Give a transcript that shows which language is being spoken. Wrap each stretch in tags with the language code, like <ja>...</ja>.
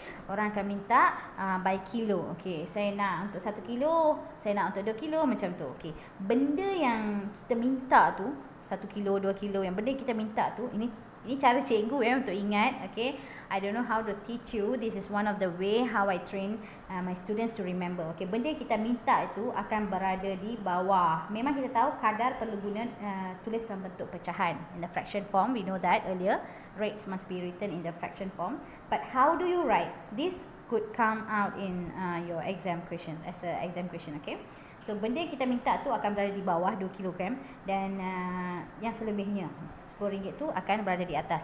<ms>Orang akan minta</ms> <en>by kilo.</en> <ms>Saya nak untuk 1 kilo, saya nak untuk 2 kilo, macam tu. Benda yang kita minta tu 1 kilo, 2 kilo, yang benda kita minta tu, ini cara cikgu untuk ingat.</ms> <en>I don't know how to teach you. This is one of the way how I train my students to remember.</en> <ms>Benda yang kita minta itu akan berada di bawah. Memang kita tahu kadar perlu guna tulis dalam bentuk pecahan.</ms> <en>In the fraction form, we know that earlier. Rates must be written in the fraction form. But how do you write? This could come out in your exam questions, as a exam question.</en> <ms>So, benda yang kita minta tu akan berada di bawah 2 kg dan yang selebihnya RM10 tu akan berada di atas.</ms>